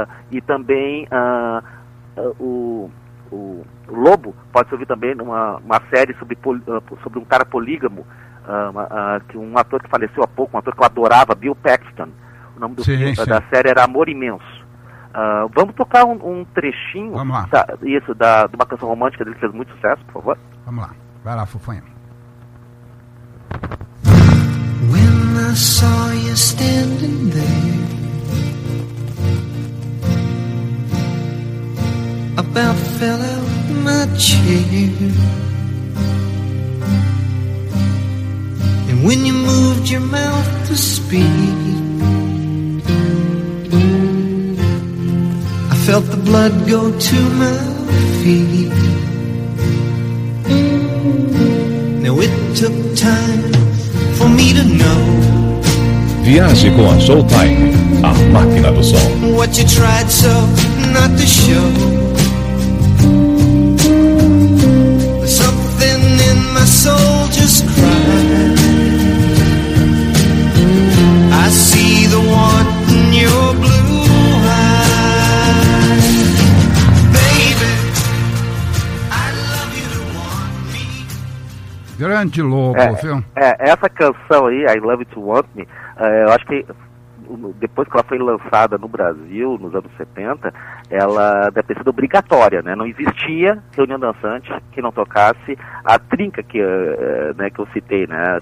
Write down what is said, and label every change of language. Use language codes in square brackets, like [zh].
[pt] E também o Lobo pode ser ouvido também numa série sobre um cara polígamo, que um ator que faleceu há pouco, um ator que eu adorava, Bill Paxton. O nome da série era Amor Imenso. Vamos tocar um trechinho Vamos lá. De uma canção romântica dele que fez muito sucesso, por favor. Vamos lá. Vai lá, Fofoinha. [en] saw you standing there, about fell out my chair. And when you moved your mouth to speak, I felt the blood go to my feet. Now it took time for me to know. [pt] Viaje com a Showtime, a máquina do som. [en] What you tried so not to show. Something in my soul just cried. I see the want in your blue eyes. Baby, I'd love you to want me. [pt] Grande Lobo, viu? Essa canção aí, I Love You to Want Me. Eu acho que depois que ela foi lançada no Brasil, nos anos 70, ela deve ter sido obrigatória, né? Não existia reunião dançante que não tocasse a trinca que, né, que eu citei, né?